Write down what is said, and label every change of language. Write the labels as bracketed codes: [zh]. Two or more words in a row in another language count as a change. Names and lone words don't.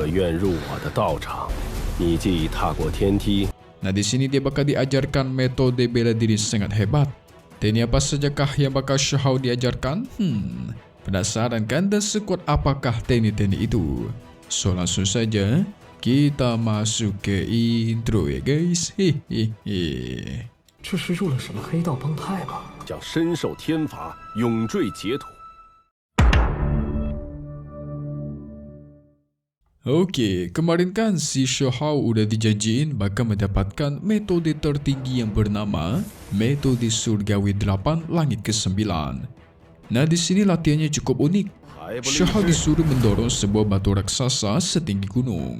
[id] Nah, di sini dia bakal diajarkan metode bela diri sangat hebat. Teknik apa sajakah yang bakal Shaw diajarkan? Penasaran kan, dan sekuat apakah teknik-teknik itu? So langsung saja kita masuk ke intro ya guys. [zh] 这是入了什么黑道帮派吗？将身受天罚，永坠劫土。 [id] Oke, kemarin kan si Shaw udah dijanjiin bakal mendapatkan metode tertinggi yang bernama metode surgawi 8 langit ke-9. Nah, di sini latihannya cukup unik. Shaw disuruh mendorong sebuah batu raksasa setinggi gunung.